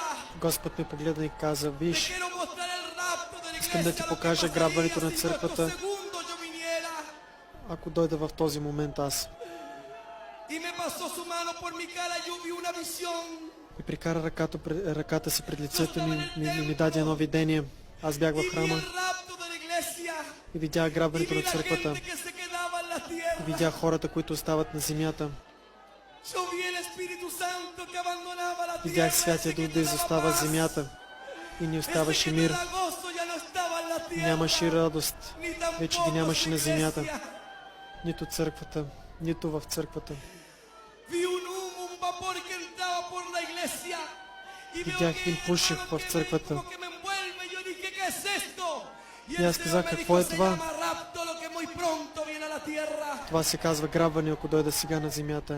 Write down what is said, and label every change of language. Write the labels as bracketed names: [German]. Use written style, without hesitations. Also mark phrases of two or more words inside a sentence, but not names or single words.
[Bulgarian] Господ ме погледна и каза, [Spanish] te [Bulgarian] виж, [Spanish] quiero mostrar el rapto de la [Bulgarian] искам да ти [Spanish] iglesia, lo que [Bulgarian] покажа [Spanish] pasaría [Bulgarian] грабването на [Spanish] si en [Bulgarian] църквата, [Spanish] estos segundos yo viniera. [Bulgarian] ако дойда в този момент аз. [Spanish] Y me pasó su mano por mi cara y yo vi una visión. [Bulgarian] И прикара ръката си пред лицето ми даде едно видение. Аз бях [Spanish] Y [Bulgarian] в [Spanish] vi [Bulgarian] храма [Spanish] el rapto de la iglesia. [Bulgarian] и видях [Spanish] Y [Bulgarian] грабването [Spanish] vi [Bulgarian] на [Spanish] la [Bulgarian] църквата. [Spanish] gente que se quedaba en la tierra. [Bulgarian] Видях хората, които остават на земята. [Spanish] Yo vi el Espíritu Santo que abandonaba la tierra. [Bulgarian] Видях Святия [Spanish] ese que [Bulgarian] Дух [Spanish] te [Bulgarian] да [Spanish] daba [Bulgarian] изостава [Spanish] paz. [Bulgarian] земята и ни [Spanish] Ese [Bulgarian] оставаше [Spanish] que te [Bulgarian] мир. [Spanish] da gozo ya no estaba en la tierra. [Bulgarian] Нямаше радост, [Spanish] Ni [Bulgarian] вече ги [Spanish] tampoco [Bulgarian] нямаше [Spanish] su [Bulgarian] на земята. [Spanish] iglesia. [Bulgarian] Нито църквата, нито в църквата. [Spanish] Vi un humo, un vapor que entraba por la iglesia. Y veo [Bulgarian] Видях [Spanish] que, [Bulgarian] един пушек [Spanish] hermano, [Bulgarian] в [Spanish] que [Bulgarian] църквата. [Spanish] como que me envuelve. Yo dije, ¿qué es esto? Y [Bulgarian] И [Spanish] el [Bulgarian] аз [Spanish] Señor [Bulgarian] казах, [Spanish] me [Bulgarian] какво [Spanish] dijo, [Bulgarian] е [Spanish] se [Bulgarian] това? [Spanish] llama rapto, lo que muy pronto viene a la tierra. [Bulgarian] Това се казва грабване, ако дойда сега на земята.